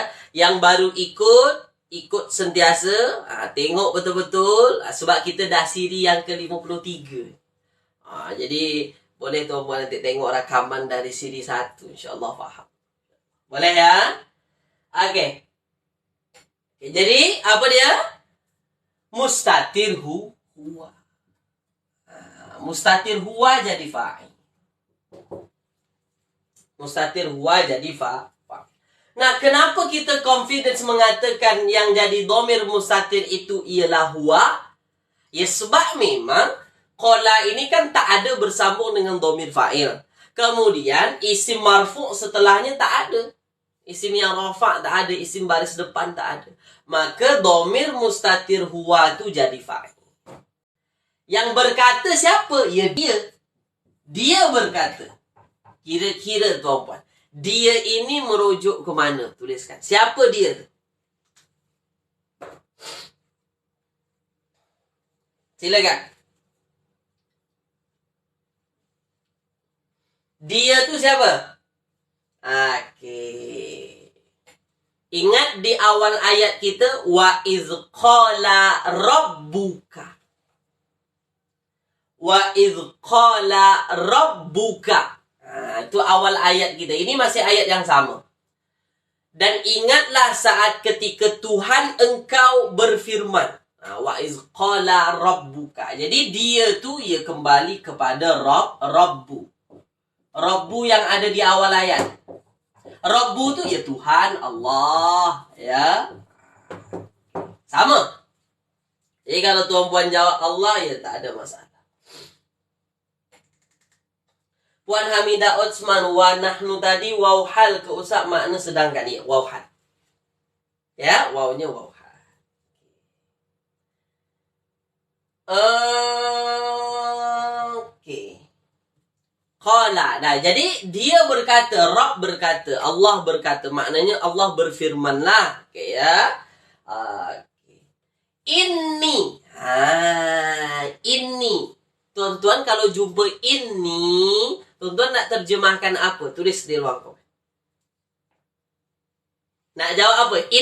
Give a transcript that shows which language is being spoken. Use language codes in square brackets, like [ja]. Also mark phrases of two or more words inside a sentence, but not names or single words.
[ms] Yang baru ikut sentiasa, tengok betul-betul, sebab kita dah siri yang ke-53. Jadi boleh tuan-puan nanti tengok rakaman dari siri 1, insya-Allah faham. Boleh ya? Okey. Jadi apa dia? [ar] مستتر هو. مستتر هو [ms] jadi fa'il. [ar] مستتر هو [ms] jadi fa'il. Nah, kenapa kita confidence mengatakan yang jadi [ar] ضمير مستتر [ms] itu ialah huwa? Ya sebab memang qala ini kan tak ada bersambung dengan [ar] ضمير فاعل. [ms] Kemudian [ar] اسم مرفوع' [ms] setelahnya tak ada. Isim yang rafa' tak ada, isim baris depan tak ada. Maka [ar] ضمير مستتر هو [ms] itu jadi fa'il. Yang berkata siapa? Ya dia. Dia berkata. Kira-kira tuan-puan. Dia ini merujuk ke mana? Tuliskan. Siapa dia tu? Silakan. Dia tu siapa? Okey. Ingat di awal ayat kita [ar] وإذ قال ربك. وإذ قال ربك. [ms] Itu awal ayat kita. Ini masih ayat yang sama. Dan ingatlah saat ketika Tuhan engkau berfirman. [ar] وإذ قال ربك. [ms] Jadi dia tu ia kembali kepada Rabbu. Rabbu yang ada di awal ayat. Rabbu tu ya Tuhan, Allah, ya. Sama. Jadi kalau tuan-puan jawab Allah, ya tak ada masalah. Puan Hamidah Utsman, [ar] ونحن [ms] tadi [ar] واو حال [ms] ke usap makna sedangkan dia [ar] واو حال. [ms] Ya, wawnya [ar] واو حال. [ms] Okey. Qala. Nah, jadi dia berkata, Rabb berkata, Allah berkata, maknanya Allah berfirmanlah. Okey ya. Okey. Inni. Inni. Tuan-tuan kalau jumpa ini, tuan-tuan nak terjemahkan apa? Tulis di ruang komen. Nak jawab apa?